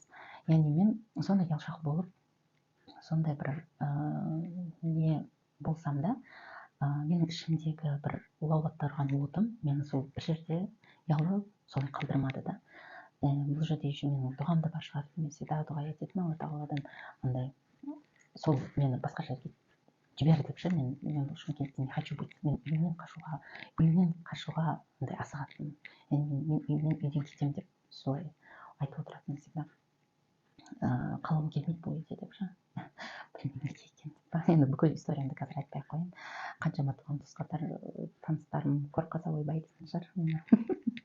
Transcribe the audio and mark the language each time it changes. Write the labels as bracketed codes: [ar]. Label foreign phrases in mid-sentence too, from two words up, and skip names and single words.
[kk] Яғни мен сондай ұялшақ болып, сондай бір не болсам да, менің ішімдегі бір лаулап тұрған отым мені сол бір жерде ұялып солай қалдырмады да. Бұл жерде еще менің дұғам да бар шығар. Мен всегда дұға ететінмін Алла тағаладан, андай сол мені басқа жерге жібер деп ше, мен бұл Шымкентте [ru] не хочу быть. [kk] Мен үйімнен қашуға андай асығатынмын. Мен үйден кетемін деп солай айтып отыратынмын всегда. Қалғым келмейді бұл үйде деп ше. Білмеймін неге екен деп па. Енді бүкіл историямды қазір айтпай ақ қояйын. Қаншама туған туысқандар, таныстарым көріп қалса ойбай дейтін шығар мені.